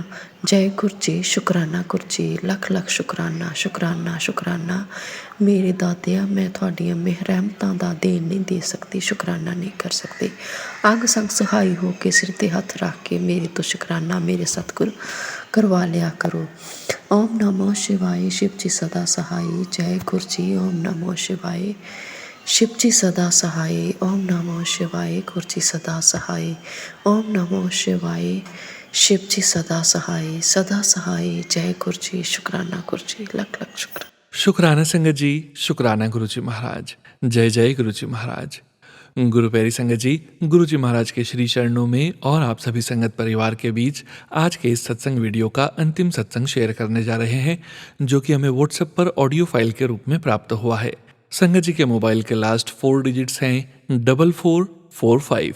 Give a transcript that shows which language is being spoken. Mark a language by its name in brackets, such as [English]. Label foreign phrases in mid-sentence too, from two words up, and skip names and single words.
[Punjabi] ਜੈ ਗੁਰੂ ਜੀ, ਸ਼ੁਕਰਾਨਾ ਗੁਰੂ ਜੀ, ਲੱਖ ਲੱਖ ਸ਼ੁਕਰਾਨਾ, ਸ਼ੁਕਰਾਨਾ, ਸ਼ੁਕਰਾਨਾ। ਮੇਰੇ ਦਾਤਿਆ, ਮੈਂ ਤੁਹਾਡੀਆਂ ਰਹਿਮਤਾਂ ਦਾ ਦੇਣ ਨਹੀਂ ਦੇ ਸਕਦੀ, ਸ਼ੁਕਰਾਨਾ ਨਹੀਂ ਕਰ ਸਕਦੀ। ਅੰਗ ਸੰਗ ਸਹਾਈ ਹੋ ਕੇ ਸਿਰ 'ਤੇ ਹੱਥ ਰੱਖ ਕੇ ਮੇਰੇ ਤੋਂ ਸ਼ੁਕਰਾਨਾ ਮੇਰੇ ਸਤਿਗੁਰ ਕਰਵਾ ਲਿਆ ਕਰੋ। ਓਮ ਨਮੋ ਸ਼ਿਵਾਏ, [Hindi] शिव जी सदा सहाय। जय गुरु जी, ओम नमो शिवाय, शिव जी सदा सहाय। ओम नमो शिवाय, गुरु जी सदा सहाय। ओम नमो शिवाय, शिव जी सदा सहाय, सदा सहाय। जय गुरु जी, शुक्राना गुरु जी, [Punjabi] ਲੱਖ ਲੱਖ ਸ਼ੁਕਰਾਨਾ। [Hindi] शुक्राना संगत जी, शुक्राना गुरु जी महाराज। जय जय गुरु जी महाराज। गुरु प्यारी संगत जी, गुरु जी महाराज के श्री चरणों में और आप सभी संगत परिवार के बीच आज के इस सत्संग वीडियो का अंतिम सत्संग शेयर करने जा रहे हैं, जो कि हमें व्हाट्सएप पर [English] audio file [Hindi] के रूप में प्राप्त हुआ है। संगत जी के मोबाइल के [English] last 4 digits [Hindi] हैं 4445।